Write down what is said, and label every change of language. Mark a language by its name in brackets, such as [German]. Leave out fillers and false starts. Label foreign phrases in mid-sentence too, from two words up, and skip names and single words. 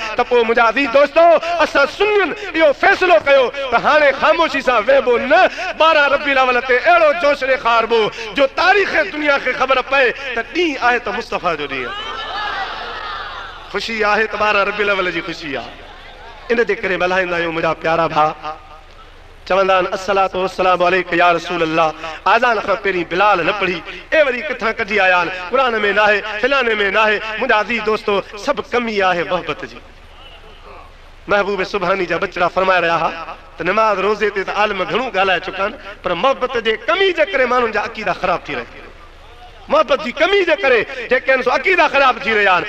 [Sindhi] त पोइ मुंहिंजा अज़ीज़ दोस्तो असां सुन्नियुनि इहो फ़ैसिलो कयो त हाणे ख़ामोशी सां वेहबो न, 12 रबीउल अव्वल ते अहिड़ो जोश ॾेखारबो जो तारीख़ दुनिया खे ख़बर पए त ॾींहुं आहे त मुस्तफ़ा जो ॾींहुं आहे, ख़ुशी आहे त 12 रबीउल अव्वल जी ख़ुशी आहे, इन जे करे मल्हाईंदा आहियूं। मुंहिंजा प्यारा भाउ चवंदा आहिनि [Arabic] الصلاة والسلام عليك يا رسول الله, [Sindhi] आज़ान खां पहिरीं बिलाल न पढ़ी ए वरी किथां कढी आया आहिनि, क़ुर में न आहे, फिलाने में न आहे। मुंहिंजा अज़ीज़ दोस्तो सभु कमी आहे मोहबत जी। महबूब सुभानी जा बचड़ा फरमाए रहा हा त नमाज़ रोज़े ते त आलम घणो ॻाल्हाए चुका आहिनि, पर मोहबत जे कमी जे करे माण्हुनि जा अक़ीदा ख़राब थी रहिया, मोहबत जी कमी जे करे जेके आहिनि सो अक़ीदा ख़राब थी रहिया आहिनि।